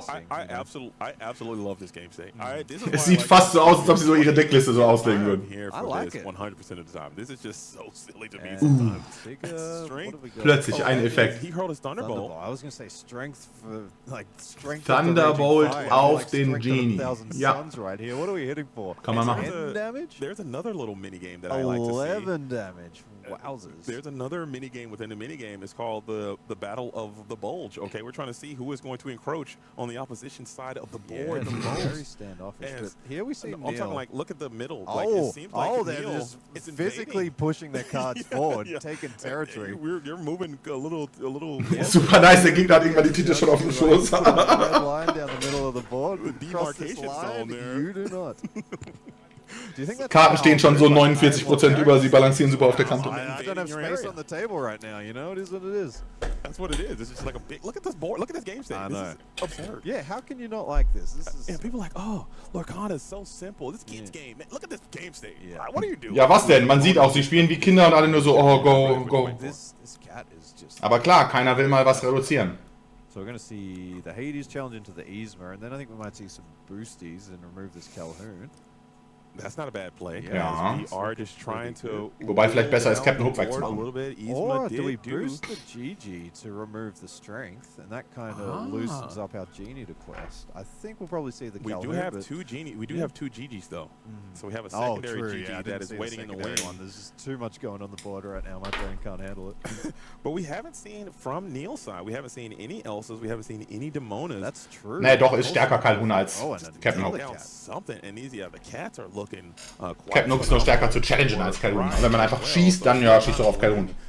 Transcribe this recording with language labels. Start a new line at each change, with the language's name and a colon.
English: I absolutely love this game state.
German: Es sieht fast so aus, als ob sie so ihre Deckliste so auslegen würden.
English: I like it 100% of the time. This is just so silly to me sometimes.
German: Plötzlich ein Effekt.
English: He hurled his Thunderbolt. I was going to say strength for strength.
German: Thunderbolt auf den Genie. Ja.
English: Right here. What are we hitting for?
German: Kann man machen.
English: 10 damage? There's another little mini game that I like to see. 11 damage. Wowzers. There's another mini game within the mini game. It's called the Battle of the Bulge. Okay, we're trying to see who is going to encroach on the opposition side of the board the most. Very standoffish. But here we see I'm Niel. talking like, look at the middle. Like, it seems like they're Niel just physically pushing their cards forward, taking territory. You're moving a little.
German: Super nice, der Gegner hat irgendwann die Titel schon auf dem Schoß.
English: Red line down the middle of the board. Demarcation zone there. You do not.
German: Karten stehen schon so 49% über, sie balancieren super auf der Kante.
English: I don't have space on the table right now, you know? It is what it is. That's what it is. It's just like a big... Look at this board. Look at this game state. I know. This is absurd. Yeah, how can you not like this? And people are like, oh, Lorcana is so simple. This kid's game. Man, look at this game state. Yeah. What are you doing?
German: Ja, was denn? Man sieht auch, sie spielen wie Kinder und alle nur so,
English: oh, go. This cat is just...
German: Aber klar, keiner will mal was reduzieren.
English: So we're going to see the Hades challenge into the Yzma, and then I think we might see some boosties and remove this Calhoun. That's not a bad play. Yeah. We are just trying to...
German: Wobei vielleicht besser ist, Captain Hook wegzumachen.
English: Or do we boost the GG to remove the strength, and that kind of loosens up our Genie to quest. I think we'll probably see the Calhoun. We do have two Genie. We do have 2 GGs though. So we have a secondary GG that is waiting in the wing. There's just too much going on the board right now. My brain can't handle it. But we haven't seen from Niel's side. We haven't seen any Elsas. We haven't seen any Demonas. That's true.
German: Nee, doch, ist stärker Calhoun als Captain Hook.
English: Something, and these, the cats are looking.
German: Captain Hook ist nur stärker zu challengen als Calhoun. Und wenn man einfach schießt, dann ja, schießt doch auf Calhoun.